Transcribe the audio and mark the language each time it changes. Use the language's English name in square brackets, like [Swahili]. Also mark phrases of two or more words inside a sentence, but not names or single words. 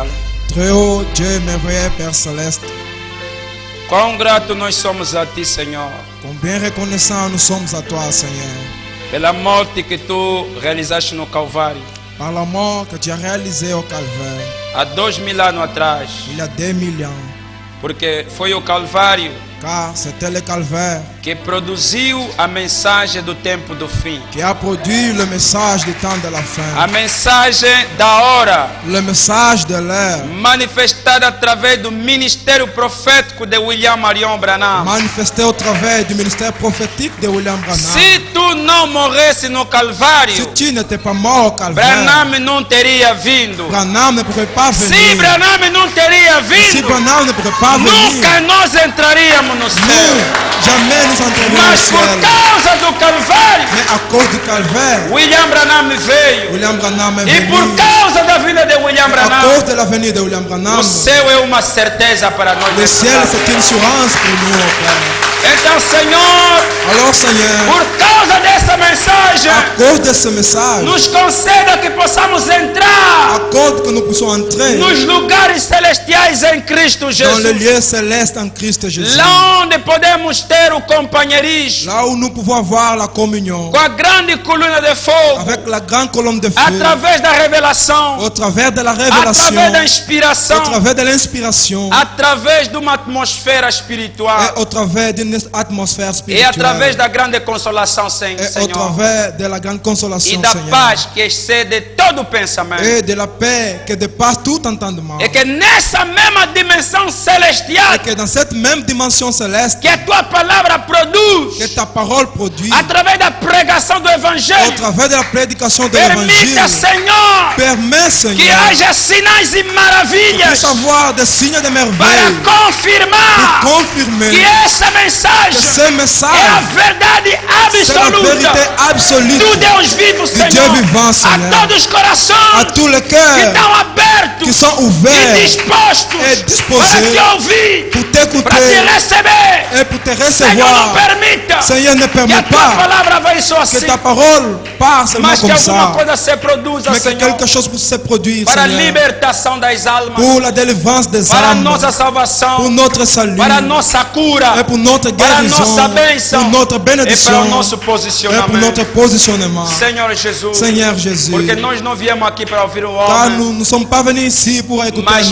[French] Très haut Dieu, merveilleux Père Céleste. [Portuguese] Quão grato nós somos a Ti, Senhor. [French] Combien reconnaissants nous sommes à Toi, Seigneur. [Portuguese] Pela morte que Tu realizaste no Calvário. [French] Par la mort que Tu as réalisée au Calvaire. [Portuguese] Há 2000 anos atrás. [French] Il y a 2000 ans. [Portuguese] Porque foi o Calvário [French] car c'était le calvaire [Portuguese] que produziu a mensagem do tempo do fim. [French] qui a produit le message du temps de la [Portuguese] A [French] fin, [Portuguese] mensagem da hora, [French] le message de l'heure, [Portuguese] manifestada através do ministério profético de William Marion Branham. [French] manifesté au travers du ministère prophétique de William Branham. [Portuguese] Se tu não morresse no [French] Si [Portuguese] Calvário, [French] tu n'étais pas mort au calvaire, [Portuguese] Branham não teria vindo. [French] Branham ne pourrait pas [Portuguese] Se [French] venir. [Portuguese] Branham não teria [French] Si [Portuguese] vindo, [French] Branham ne pourrait pas venir, [Portuguese] nunca nós entraríamos no [French] nous, [Portuguese] céu. [French] jamais nous entrerions au [Portuguese] Mas por [French] ciel. [Portuguese] causa do Calvário, [French] Mais à cause du calvaire, [Portuguese] William Branham veio. [French] William Branham est [Portuguese] E por [French] venu. [Portuguese] causa da vida de William [French] À [Portuguese] Branham, [French] cause de la venue de William Branham, [Portuguese] o céu é uma certeza para nós. [French] le ciel c'est une assurance pour nous, oh Père. [Portuguese] Então, Senhor, [French] Alors Seigneur, [Portuguese] por causa dessa mensagem, [French] à cause de ce message, [Portuguese] nos conceda que possamos [French] à [Portuguese] entrar [French] cause que nous puissions entrer [Portuguese] nos lugares celestiais em Cristo [French] dans le [Portuguese] Jesus. [French] lieu céleste en Christ Jésus, [Portuguese] Lá onde podemos ter o companheirismo [French] là où nous pouvons avoir la communion [Portuguese] com a grande coluna de fogo, [French] avec la grande colonne de feu, [Portuguese] através da revelação, [French] au travers de la révélation, [Portuguese] através da [French] au [Portuguese] inspiração, [French] través de l'inspiration [Portuguese] através de uma atmosfera [French] et [Portuguese] espiritual [French] au travers d'une atmosphère [Portuguese] e através [French] spirituelle [Portuguese] da grande consolação, [French] et au [Portuguese] Senhor, [French] travers de la grande [Portuguese] e [French] consolation, [Portuguese] da [French] Seigneur, [Portuguese] paz que excede todo o pensamento. [French] et de la paix que dépasse tout entendement, [Portuguese] E que nessa mesma dimensão [French] et [Portuguese] celestial [French] que dans cette même dimension céleste [Portuguese] que a tua palavra [French] que [Portuguese] produz, [French] ta parole produit, [Portuguese] através da pregação do [French] au [Portuguese] Evangelho, [French] travers de la prédication de l'évangile, [Portuguese] permita, Senhor, [French] permet, [Portuguese] que [French] Seigneur, [Portuguese] haja sinais e [French] de [Portuguese] maravilhas [French] savoir des signes de [Portuguese] para [French] merveille [Portuguese] confirmar [French] pour confirmer [Portuguese] que essa [French] que [Portuguese] mensagem [French] ce [Portuguese] é a [French] message, [Portuguese] verdade [French] c'est la vérité [Portuguese] absoluta [French] absolue [Portuguese] do Deus vivo, [French] Dieu [Portuguese] Senhor, [French] vivant, [Portuguese] a Senhor. todos os [French] à [Portuguese] corações [French] tous les [Portuguese] que [French] cœurs [Portuguese] estão abertos [French] qui sont [Portuguese] e [French] ouverts [Portuguese] dispostos [French] et disposés [Portuguese] para te ouvir, [French] pour [Portuguese] para te [French] t'écouter [Portuguese] receber. [French] et pour te [Portuguese] Senhor, não [French] recevoir. [Portuguese] permita [French] Seigneur, ne [Portuguese] que a [French] permet [Portuguese] tua [French] pas [Portuguese] palavra vai só [French] que [Portuguese] assim, [French] ta parole part seulement [Portuguese] mas que [French] comme [Portuguese] alguma [French] ça, [Portuguese] coisa se produza, [French] mais que [Portuguese] Senhor, [French] quelque chose puisse se produire, [Portuguese] para a [French] Seigneur, [Portuguese] libertação das almas, [French] pour la délivrance des [Portuguese] para a [French] âmes, [Portuguese] nossa [French] pour [Portuguese] salvação, [French] notre salut, [Portuguese] para a nossa cura, [French] et pour notre [Portuguese] para a [French] guérison, [Portuguese] nossa bênção [French] pour notre [Portuguese] e para [French] bénédiction, [Portuguese] o nosso [French] et pour [Portuguese] posicionamento. [French] notre positionnement. [Portuguese] Senhor Jesus, [French] Seigneur Jésus, [Portuguese] porque nós não viemos aqui para ouvir um [French] car [Portuguese] homem, [French] nous ne sommes pas venus ici pour écouter [Portuguese] mas